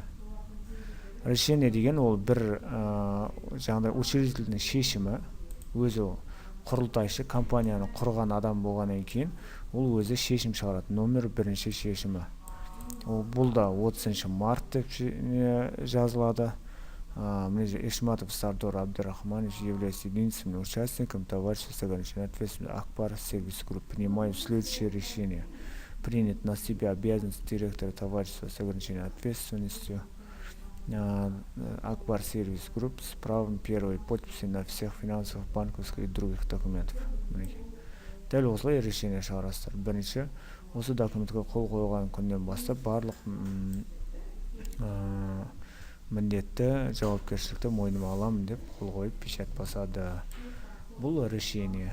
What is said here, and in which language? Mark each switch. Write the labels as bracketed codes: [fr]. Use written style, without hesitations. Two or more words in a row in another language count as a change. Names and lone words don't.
[kk] Решение деген ол бір жаңағыдай учредительдің шешімі, өзі құрылтайшы компанияны құрған адам болғаннан кейін ол өзі шешім шығарады. Номер бірінші шешімі. Бұл да 30 март деп жазылады. [ru] Ишматов Сардор Абдрахманович является единственным участником товарищества с ограниченной ответственностью Акбар Сервис Групп. Принимаю следующее решение. Принять на себя обязанность директора товарищества с ограниченной ответственностью Акбар Сервис Групп с правом первой подписи на всех финансовых, банковских и других документов. [kk] Дәл осылай решение шығарасыздар. Бірінші, осы документке қол қойған күннен бастап барлық міндетті жауапкершілікті мойныма аламын деп қол қойып печать басады. Бұл решение.